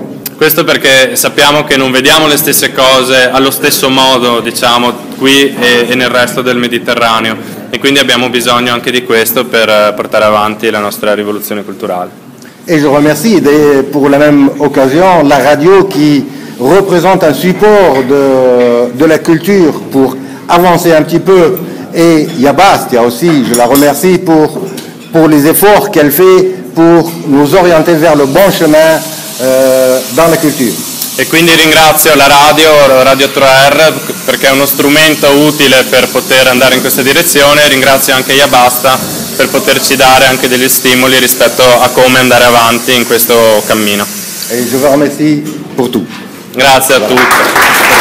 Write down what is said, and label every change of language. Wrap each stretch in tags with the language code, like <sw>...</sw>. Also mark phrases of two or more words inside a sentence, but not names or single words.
<it>Questo perché sappiamo che non vediamo le stesse cose allo stesso modo, diciamo, qui e nel resto del Mediterraneo, e quindi abbiamo bisogno anche di questo per portare avanti la nostra rivoluzione culturale.</it> <fr>Et je remercie pour la même occasion la radio qui représente un support de la culture pour avancer un petit peu, et Yabastia aussi, je la remercie pour les efforts qu'elle fait pour nous orienter vers le bon chemin dans la culture.</fr> <it>E quindi ringrazio la Radio 3R, perché è uno strumento utile per poter andare in questa direzione, e ringrazio anche Yabasta per poterci dare anche degli stimoli rispetto a come andare avanti in questo cammino.</it> <fr>Et je vous remercie pour tout.</fr> <it>Grazie a tutti.</it>